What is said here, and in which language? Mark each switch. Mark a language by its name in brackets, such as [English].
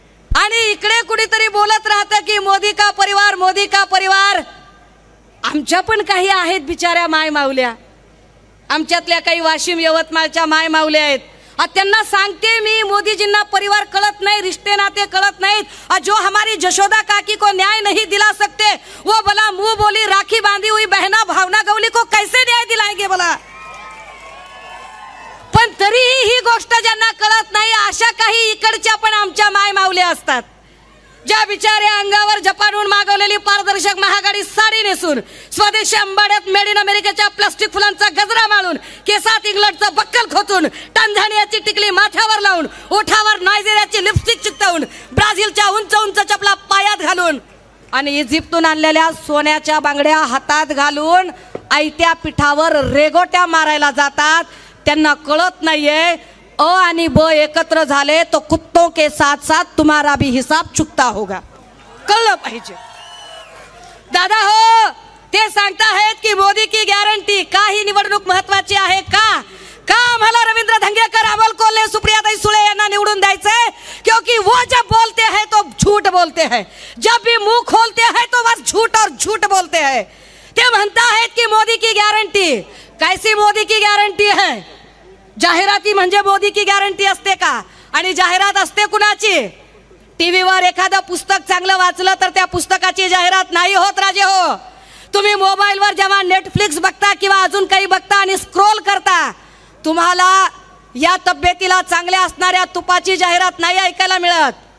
[Marathi] आणि इकडे कुठेतरी बोलत राहतं की [Hindi] मोदी का परिवार, मोदी का परिवार. [Marathi] आमच्या पण काही आहेत बिचाऱ्या माय माऊल्या, आमच्यातल्या काही वाशिम यवतमाळच्या माय माऊल्या आहेत. त्यांना सांगते मी, मोदीजींना परिवार कळत नाही, रिश्ते नाते कळत नाहीत. [Hindi] जो हमारी जशोदा काकी को न्याय नहीं दिला सकते, वो भला मुंह बोली राखी बांधी हुई बहना भावना गवली को कैसे न्याय दिलाएंगे भला. [Marathi] पण तरीही ही गोष्ट ज्यांना कळत नाही, अशा काही इकडच्या पण आमच्या माय माऊल्या असतात, ज्या बिचाऱ्या अंगावर जपानहून मागवलेली पारदर्शक महागाडी साडी नेसून, स्वदेशी अंबाड्यात मेड इन अमेरिकेच्या प्लास्टिक फुलांचा गजरा माळून, केसात इंग्लंडचं बक्कल खोचून, टांझानियाची टिकली माथ्यावर लावून, ओठावर नायजेरियाची लिपस्टिक चिकटवून, ब्राझीलच्या उंच उंच चपला पायात घालून आणि इजिप्तून आणलेल्या सोन्याच्या बांगड्या हातात घालून आयत्या पिठावर रेगोट्या मारायला जातात. त्यांना कळत नाहीये आणि ब एकत्र झाले [Hindi] तो कुत्तों के साथ साथ तुम्हारा भी हिसाब चुकता होगा. [Marathi] कळलं पाहिजे. दादा हो, ते सांगताहेत की [Hindi] मोदी की गॅरंटी. [Marathi] का ही निवडणूक महत्वाची आहे का? का आम्हाला रवींद्र धंगेकर, अमोल कोल्हे, सुप्रियाताई सुळे यांना निवडून द्यायचंय? [Hindi] क्योंकि वो जब बोलते हैं तो झूठ बोलते हैं, जब भी मुंह खोलते हैं तो बस झूठ और झूठ बोलते हैं. [Marathi] ते म्हणताहेत की मोदी की गॅरंटी. [Hindi] कैसी मोदी की गॅरंटी है? [Marathi] जाहिराती म्हणजे [Hindi] मोदी की गॅरंटी [Marathi] असते का? आणि जाहिरात असते कुणाची? टीव्हीवर एखादं पुस्तक चांगलं वाचलं तर त्या पुस्तकाची जाहिरात नाही होत राजे हो. तुम्ही मोबाईलवर जेव्हा नेटफ्लिक्स बघता किंवा अजून काही बघता आणि स्क्रोल करता, तुम्हाला या तब्येतीला चांगल्या असणाऱ्या तुपाची जाहिरात नाही ऐकायला मिळत.